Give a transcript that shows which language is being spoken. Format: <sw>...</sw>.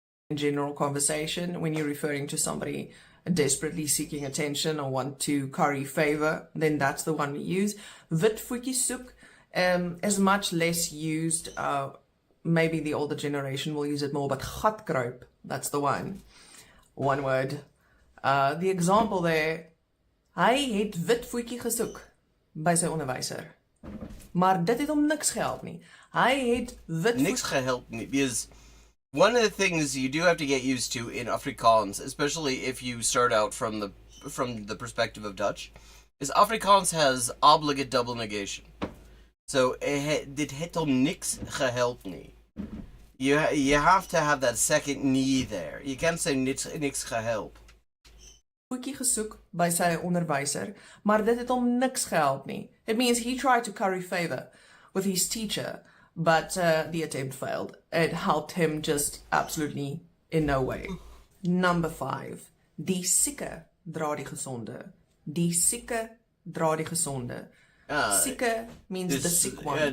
<en>in general conversation, when you're referring to somebody desperately seeking attention or want to curry favor, then that's the one we use.</en> <af>Wit voetjie soek</af> <en>is much less used. Maybe the older generation will use it more, but gatkruip, that's the one. One word. The example there,</en> <af>hy het wit voetjie gesoek by sy onderwyser. Maar dit het hom niks gehelp nie. Hy het wit niks gehelp nie,</af> <en>because one of the things you do have to get used to in Afrikaans, especially if you start out from the perspective of Dutch, is Afrikaans has obligate double negation.</en> <af>So dit het hom niks gehelp nie.</af> <en>You have to have that second nie there. You can't say niks gehelp.</en> <af>Voetjie gesoek by sy onderwyser, maar dit het hom niks gehelp nie.</af> <en>It means he tried to curry favor with his teacher, but the attempt failed. It helped him just absolutely in no way. Number 5.</en> <af>Die sieke dra die gesonde. Die sieke dra die gesonde.</af> <en>Sieke means the sick one.</en>